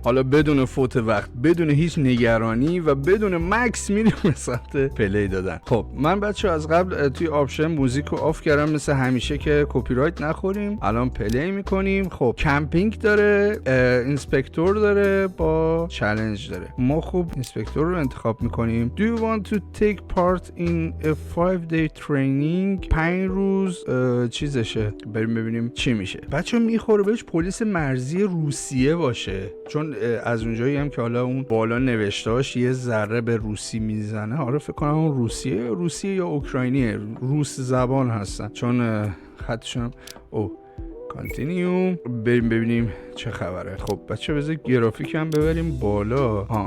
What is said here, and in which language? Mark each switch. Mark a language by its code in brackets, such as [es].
[fa] حالا بدون فوت وقت، بدون هیچ نگرانی و بدون مکس میریم به سمت پلی دادن. خب من بچه‌ها از قبل توی آپشن موزیک رو آف کردم مثل همیشه که کپی رایت نخوریم. الان پلی میکنیم. خب کمپینگ داره، اینسپکتور داره، با چالش داره. ما خوب اینسپکتور رو انتخاب میکنیم. [en] Do you want to take part in a 5-day training؟ [fa] 5 روز چیزشه، بریم ببینیم چی میشه. بچه میخوره بهش پلیس مرزی روسیه باشه، چون از اونجایی هم که حالا اون بالا نوشتهاش یه ذره به روسی میزنه. آره فکر کنم اون روسیه یا اوکراینیه، روس زبان هستن چون خطشون. کانتینیو، بریم ببینیم چه خبره. خب بچه بذار گرافیک هم ببریم بالا.